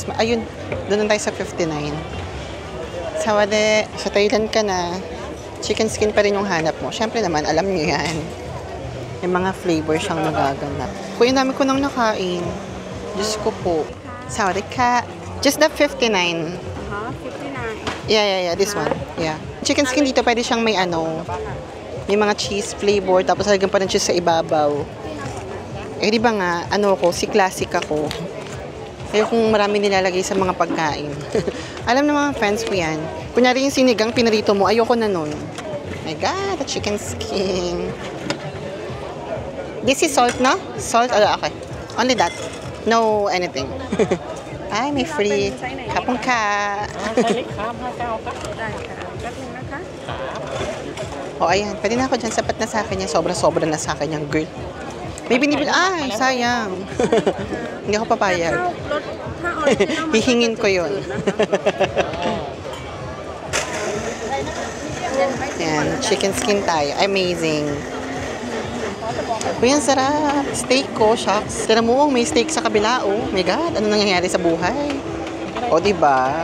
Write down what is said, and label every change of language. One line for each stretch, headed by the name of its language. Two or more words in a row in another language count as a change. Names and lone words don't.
Filipino: Ayun, doon tayo sa 59. Sawade, sa Thailand ka na.
English: Chicken skin
Filipino: pa rin yung hanap mo. Siyempre naman, alam nyo yan. May mga flavor siyang magaganap. Kuya namin ko nang nakain. Diyos ko po. Sorry ka.
English: Just the 59. 59. Yeah. This one. Yeah. Chicken skin
Filipino: dito, pwede siyang may may mga
English: cheese flavor,
Filipino: tapos halagyan pa ng cheese sa ibabaw. Eh, di ba nga, si classic ako. Ayokong marami nilalagay sa mga pagkain. Alam ng mga friends ko yan. Kunyari yung sinigang, pinarito mo, ayoko na nun.
English: My God, the chicken skin. This is salt, no? Salt? Okay. Only that. No anything.
Filipino: Ay, may free. Kapong ka.
Thai: ใช่ครับ59ครับ ได้ค่ะแป๊บนึงนะคะ
Filipino: O, ayan. Pwede na ako dyan. Sapat na sa akin yan. Sobra-sobra na sa akin yung girl. May binibil. Ay, sayang. Hindi ako papayag.
Thai: ถ้ารถถ้าออริจินอล
Filipino: Hihingin ko yun. Ayan,
English: chicken skin
Filipino: tayo. Amazing. Uy, ang sarap. Steak ko, shucks. Tira mo, may steak sa kabila, oh.
English: My God,
Filipino: ano nangyayari sa buhay? O, diba?